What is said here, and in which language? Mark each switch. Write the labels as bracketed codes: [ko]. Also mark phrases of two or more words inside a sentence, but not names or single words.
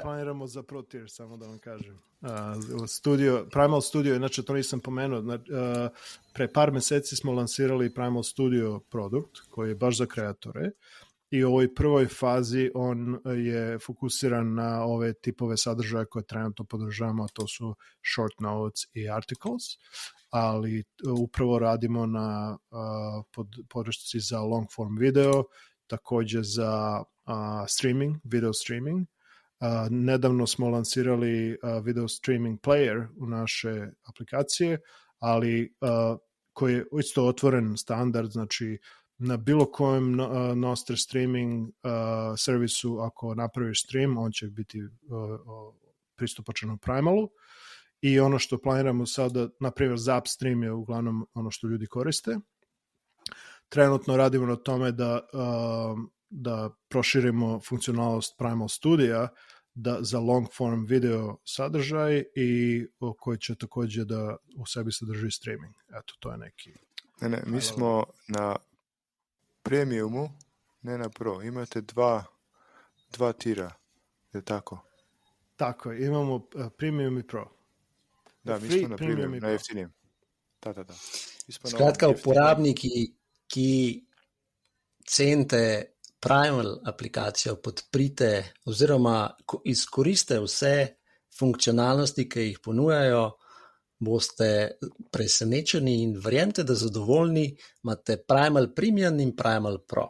[sr] planiramo za Pro Tier, samo da vam kažem. Primal Studio, inače to nisam pomenuo, pre par meseci smo lansirali Primal Studio produkt, koji je baš za kreatore, i u ovoj prvoj fazi on je fokusiran na ove tipove sadržaja koje trenutno podržavamo, a to su [en] short notes [sr] i articles, ali upravo radimo na podršci za [en] long form video, [sr] takođe za streaming, [en] video streaming. [sr] Nedavno smo lansirali [en] video streaming player [sr] u naše aplikacije, ali koji je isto otvoren standard, znači na bilo kojem Nostr streaming servisu, ako napraviš stream, on će biti pristupačan u Primalu. I ono što planiramo sada, na primjer Zap stream je uglavnom ono što ljudi koriste. Trenutno radimo na tome da proširimo funkcionalnost Primal Studija za [en] long form video [sr] sadržaj i koji će takođe da u sebi sadrži streaming. Eto, to je neki... Ne, mi smo na premiumu, ne na pro. Imate dva tira, je tako? Tako, imamo premium i pro. Da, mi smo na premium, na jeftinijem. Da. [sl] Skratka, uporabniki, ki cenite Primal aplikacijo, podprite oziroma izkoriste vse funkcionalnosti, ki jih ponujajo, boste presenečeni in verjemite, da zadovoljni, imate Primal Premium in Primal Pro.